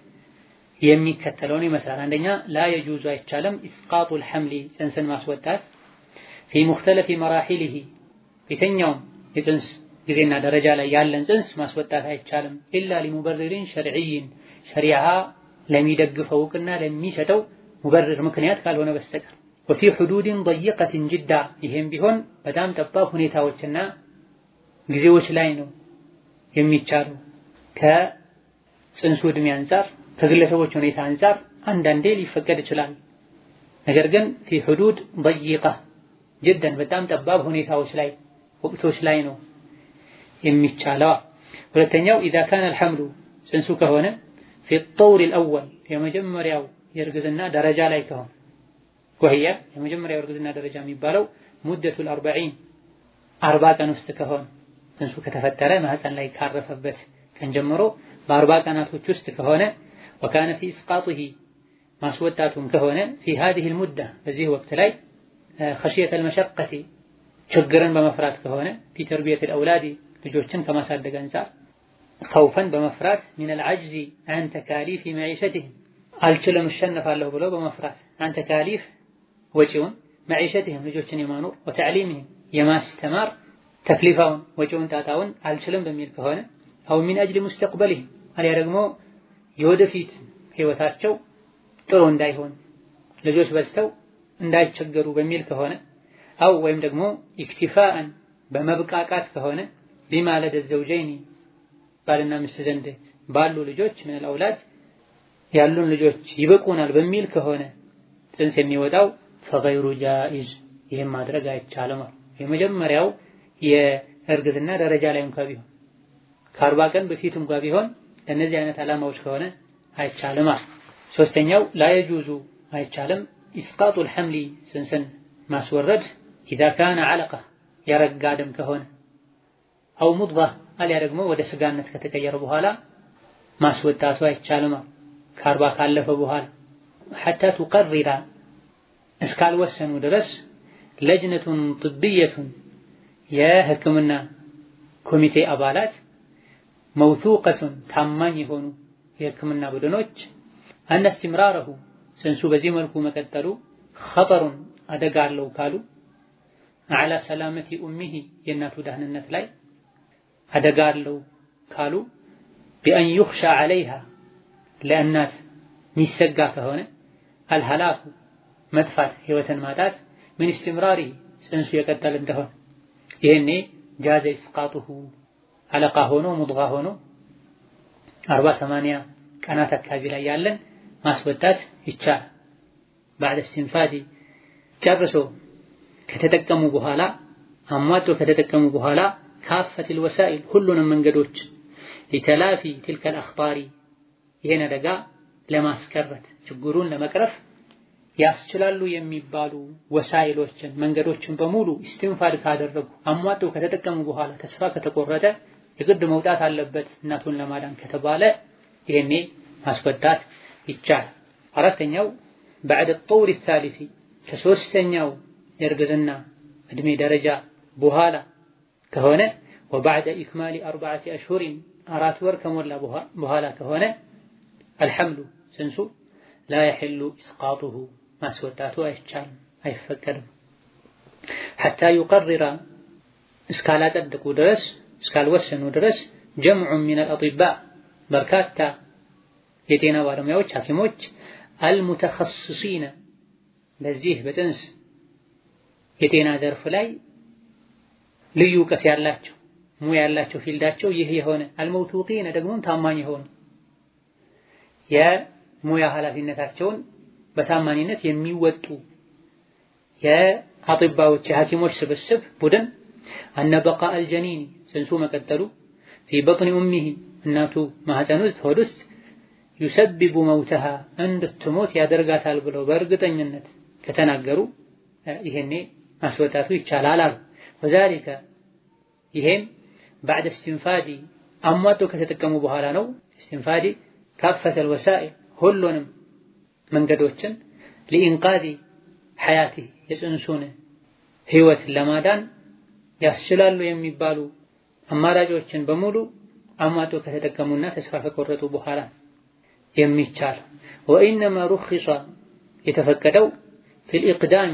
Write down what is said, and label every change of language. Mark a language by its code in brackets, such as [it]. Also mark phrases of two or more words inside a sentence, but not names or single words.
[am] የሚከተለውን ይመስላል። አንደኛ [ar] لا يجوز [am] አይቻልም [ar] إسقاط الحمل [am] ጽንስን ማስወጣት [ar] في مختلف مراحله [am] የትኛውም የጽንስ ጊዜና ደረጃ ላይ ያለን ጽንስ ማስወጣት አይቻልም [ar] إلا لمبرر شرعي [am] ሸሪዓ ለሚደግፈው እውቅና ለሚሰጠው ሙበርር ምክንያት ካልሆነ በስተቀር [ar] وفي حدود ضيقة جدا [am] ይሄም ቢሆን በጣም ጠባብ ሁኔታዎችና ጊዜዎች ላይ ነው የሚቻለው። ከጽንሱ ዕድሜ አንፃር ከግለሰቦች ሁኔታ አንፃር አንዳንዴ ሊፈቀድ ይችላል። ነገር ግን [ar] في حدود ضيقة جدا [am] በጣም ጠባብ ሁኔታዎች ላይ ወቅቶች ላይ ነው የሚቻለው። ሁለተኛው [ar] إذا كان الحمل [am] ጽንሱ ከሆነ [ar] في الطور الأول [am] የመጀመሪያው የእርግዝና ደረጃ ላይ ከሆነ ወህያ የመጀመሪያው እርግዝና ደረጃ የሚባለው ሙደቱል 40 ቀን ውስጥ ከሆነ ጽንሱ ከተፈጠረ ማህፀን ላይ ካረፈበት ቀን ጀምሮ በ40 ቀናቶች ውስጥ ከሆነ [ar] وكان في اسقاطه [am] ማስወጣቱም ከሆነ [ar] في هذه المدة [am] በዚህ ወቅት ላይ [ar] خشية المشقة [am] ችግርን በመፍራት ከሆነ [ar] في تربية الأولاد [am] ልጆችን ከማሳደግ አንፃር خوفا በመፍራት [ar] من العجز عن تكاليف [am] معيشتهم አልችልም እሸነፋለሁ ብለው በመፍራት [ar] عن تكاليف [am] ወጪውን معيشتهم ልጆችን የማኖር وتعليمهم የማስተማር ተክሊፋውን ወጪውን ጣጣውን አልችልም በሚል ከሆነ [ar] أو من أجل مستقبلهم [am] አልያ ደግሞ የወደፊት ህይወታቸው ጥሩ እንዳይሆን ልጆች በዝተው እንዳይቸገሩ በሚል ከሆነ أو ወይም ደግሞ اكتفاء በመብቃቃት ከሆነ [ar] بما لدى الزوجين [am] ባልና ሚስት ዘንድ ባሉ ልጆች [ar] من الأولاد [am] ያሉን ልጆች ይበቁናል በሚል ከሆነ ጽንስ የሚወጣው [ar] فغير جائز [am] ይሄን ማድረግ አይቻልም። የመጀመሪያው የእርግዝና ደረጃ ላይ እንኳን ቢሆን ከ40 ቀን በፊት እንኳን ቢሆን ለነዚህ አይነት ዓላማዎች ከሆነ አይቻልም። ሶስተኛው [ar] لا يجوز [am] አይቻልም [ar] اسقاط الحمل [am] ጽንስን ማስወረድ [ar] إذا كان علقة [am] የረጋ ደም ከሆነ [ar] أو مضغة [am] አልያ ደግሞ ወደ ስጋነት ከተቀየረ በኋላ ማስወጣቱ አይቻልም። ከ40 ካለፈ በኋላ [ar] حتى تقرر [am] እስካልወሰኑ ድረስ [ar] لجنة طبية [am] የሕክምና ኮሚቴ አባላት موثوقة ታማኝ የሆኑ የሕክምና ቡድኖች [ar] أن استمراره [am] ጽንሱ በዚህ መልኩ መቀጠሉ خطر አደጋ አለው ካሉ [ar] على سلامة أمه [am] የእናቱ ደህንነት ላይ አደጋ አለው ካሉ [ar] بأن يخشى عليها [am] ለእናት ሚሰጋ ከሆነ الهلاك መጥፋት ህይወትን ማጣት [ar] من استمراره [am] ጽንሱ የቀጠለ እንደሆነ ይሄኔ [ar] جاز إسقاطه [am] አለቃ ሆኖ ሙድጋ ሆኖ 40-80 ቀናት አካባቢ ላይ ያለን ማስወጣት ይቻላል። [ar] بعد استنفاذ [am] ጨርሶ ከተጠቀሙ በኋላ አሟጦ ከተጠቀሙ በኋላ [ar] كافة الوسائل [am] ሁሉንም መንገዶች [ar] لتلافي تلك الأخطار [am] ይሄን አደጋ ለማስቀረት ችግሩን ለመቅረፍ ያስችላሉ የሚባሉ ወሳይሎችን መንገዶችን በሙሉ ኢስቲንፋድ ካደረጉ አሟጦ ከተጠቀሙ በኋላ ተስፋ ከተቆረጠ የግድ መውጣት አለበት እናቱን ለማዳን ከተባለ ይሄኔ ማስወጣት ይቻላል። አራተኛው [ar] بعد الطور الثالث [am] ከሶስተኛው የእርግዝና እድሜ ደረጃ በኋላ ከሆነ [ar] وبعد إكمال 4 [am] أشهر 4 ወር ከሞላ በኋላ ከሆነ الحمل ጽንሱ [ar] لا يحل إسقاطه [am] ማስወጣቱ አይቻልም አይፈቀድም። [ar] حتى يقرر [am] እስካላጸደቁ ድረስ እስካልወሰኑ ድረስ [ar] جمع من الأطباء [am] በርካታ የጤና ባለሙያዎች ሐኪሞች المتخصصين በዚህ በጽንስ የጤና ዘርፍ ላይ ልዩ እውቀት ያላቸው ሙያ ያላቸው ፊልዳቸው ይህ የሆነ الموثوقين ደግሞ ታማኝ የሆኑ የሙያ ኃላፊነታቸውን በታማኝነት የሚወጡ የአጥባዎች የሐኪሞች ስብስብ ቡድን [ar] أن بقاء الجنين [am] ጽንሱ መቀጠሉ [ar] في بطن أمه [am] እናቱ ማህፀን ውስጥ ሆድ ውስጥ [ar] يسبب موتها [am] እንድትሞት ያደርጋታል ብለው በእርግጠኝነት ከተናገሩ ይሄኔ ማስወጣቱ ይቻላል አሉ። وذلك ይሄም [ar] بعد استنفاد [am] አሟጦ ከተጠቀሙ በኋላ ነው። [ar] استنفاد كافة الوسائل [am] ሁሉንም መንገዶችን [ar] لإنقاذ حياته [am] የጽንሱን ህይወት ለማዳን ያስችላሉ የሚባሉ አማራጮችን በሙሉ አሟጦ ከተጠቀሙና ተስፋ ከቆረጡ በኋላ የሚቻል [ar] وإنما رخص [am] የተፈቀደው [ar] في الإقدام